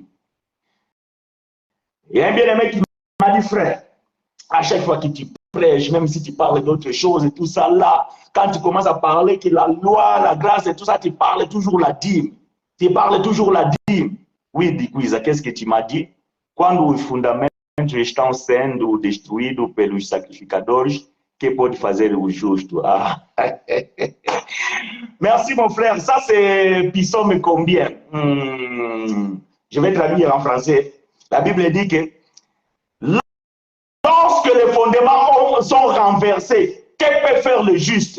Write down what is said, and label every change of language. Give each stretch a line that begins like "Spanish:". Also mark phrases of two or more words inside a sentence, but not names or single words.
French: Il y a un bien-aimé qui m'a dit, frère, à chaque fois que tu prêches, même si tu parles d'autres choses et tout ça là, quand tu commences à parler que la loi, la grâce et tout ça, tu parles toujours la dîme. Tu parles toujours la dîme. Oui, Dikuiza, qu'est-ce que tu m'as dit?
Portuguese: Quando os fundamentos estão sendo destruídos pelos sacrificadores, que pode fazer o justo? Ah.
French: Merci mon frère, ça c'est Psaume combien? Je vais traduire en français. La Bible dit que lorsque les fondements sont renversés, que peut faire le juste?